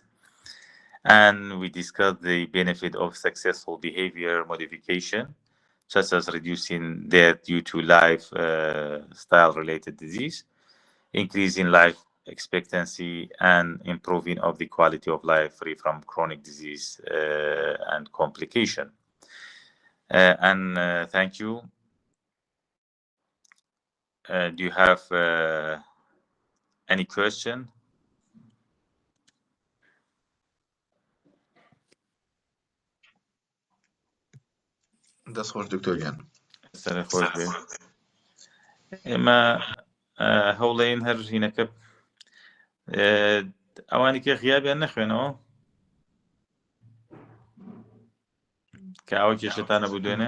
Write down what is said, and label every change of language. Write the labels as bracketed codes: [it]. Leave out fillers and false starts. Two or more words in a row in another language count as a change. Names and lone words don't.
[en] And we discussed the benefit of successful behavior modification, such as reducing death due to lifestyle-related disease, increasing life expectancy, and improving of the quality of life free from chronic disease and complication. Thank you. Do you have any question? [ckb] دەست خۆش دکتۆر گیان. سەر خۆش بێ. ئێمە هەوڵەین هەر ژینەکە ئەوانی کە غیابیان نەخوێنەوە کە ئەوە کێشتانە بوو دوێنێ.